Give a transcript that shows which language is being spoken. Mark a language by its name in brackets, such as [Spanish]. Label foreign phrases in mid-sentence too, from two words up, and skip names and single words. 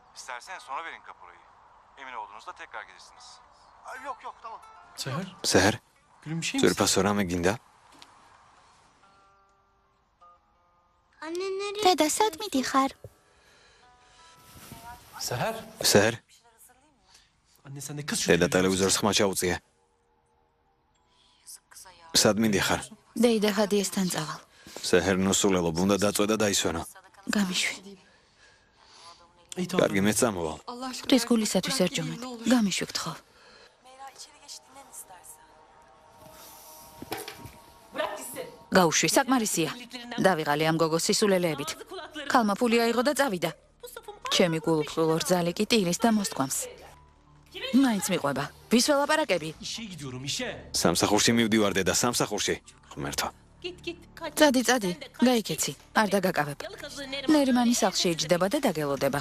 [Turkish] isterseniz sonra verin kapurayı. Emin olduğunuzda tekrar gelirsiniz. Yok tamam. Seher, Seher, gülüm bir şey mi? [Georgian] ძვირფასო რამე გინდა? [Turkish] Anne nereye? [Georgian] დედა, სად მიდიხარ? [Turkish] Seher. Seher, Anne sen de kız şu [Georgian] დედა [Turkish] televizyonu. [Georgian] ტელევიზორს ხმა ჩაუწია. სად მინდიხარ? დეიდა ჰადიესთან წავალ. Seher, ნუსულელობ, უნდა დაწვე და დაისვენო. გამიშვი. [Turkish] İyi tamam. [Georgian] კარგი, მეც წამოვალ. [Turkish] Allah aşkına. [Georgian] ღვთის გულისათვის ერჯომეთ. [Turkish] Ne olur. [Georgian] გამიშვი გთხოვ. [Turkish] Meyra içeri geç dinlen istersen. [Georgian] გაუშვი, საკმარისია. დავიღალი ამ გოგოს სისულელეებით. ქალმა ფული აიღო და წავიდა. ჩემი გულუფხილო რძალი კი ტირის და მოსთქვამს. მაინც მიყვება. ვის ველაპარაკები? [Turkish] İşe gidiyorum işe. [Georgian] სამსახურში მივდივარ დედა, სამსახურში. ღმერთო. წადი, გაიქეცი. არ დაგაკავებ. ნერიმანი სახლში იჯდება და დაგელოდება.